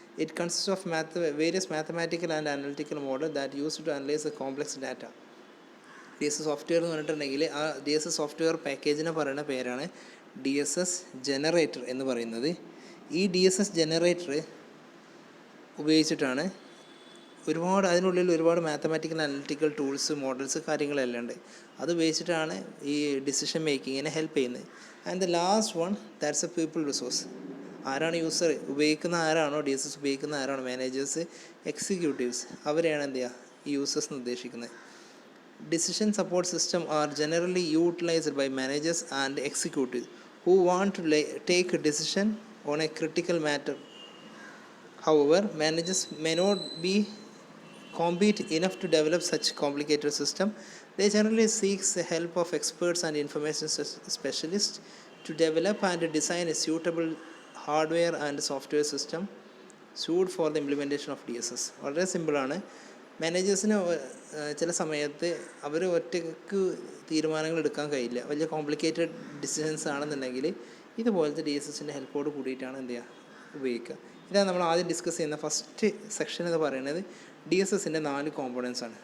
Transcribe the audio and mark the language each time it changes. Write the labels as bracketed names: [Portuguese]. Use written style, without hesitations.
[English] It consists of various mathematical and analytical models that used to analyze the complex data. [Malayalam] D S S software എന്ന് പറഞ്ഞിട്ടുണ്ടെങ്കിൽ ആ D S S software പാക്കേജിനെ പറയുന്ന പേരാണ് D S S generator എന്ന് പറയുന്നത്. ഈ D S S generator ഉപയോഗിച്ചിട്ടാണ് അതിനുള്ളിൽ ഒരുപാട് മാത്തമാറ്റിക്കൽ അനലിറ്റിക്കൽ ടൂൾസ്, മോഡൽസ്, കാര്യങ്ങളെല്ലാം ഉണ്ട്. അത് ഉപയോഗിച്ചിട്ടാണ് ഈ ഡിസിഷൻ മേക്കിങ്ങിനെ ഹെൽപ്പ് ചെയ്യുന്നത്. [English] And the last one, that's a people resource. [Malayalam] ആരാണ് യൂസർ ഉപയോഗിക്കുന്ന, ആരാണോ ഡി എസ് എസ് ഉപയോഗിക്കുന്ന, ആരാണോ മാനേജേഴ്സ്, എക്സിക്യൂട്ടീവ്സ്, അവരെയാണ് എന്ത് ചെയ്യുക ഈ യൂസേഴ്സ് എന്ന് ഉദ്ദേശിക്കുന്നത്. [English] Decision support system are generally utilized by managers and executives who want to take a decision on a critical matter. However, managers may not be competent enough to develop such complicated system. They generally seek the help of experts and information specialists to develop and design a suitable hardware and software system suited for the implementation of DSS. [Malayalam] വളരെ സിമ്പിളാണ്. മാനേജേഴ്സിന് ചില സമയത്ത് അവർ ഒറ്റയ്ക്ക് തീരുമാനങ്ങൾ എടുക്കാൻ കഴിയില്ല. വലിയ complicated decisions ആണെന്നുണ്ടെങ്കിൽ ഇതുപോലത്തെ ഡി എസ് എസിൻ്റെ ഹെൽപ്പോട് കൂടിയിട്ടാണ് എന്ത് ചെയ്യുക ഉപയോഗിക്കുക. ഇതാണ് നമ്മൾ ആദ്യം ഡിസ്കസ് ചെയ്യുന്ന ഫസ്റ്റ് സെക്ഷൻ എന്ന് പറയുന്നത് ഡി എസ് എസിൻ്റെ 4 കോമ്പോണൻസ് ആണ്.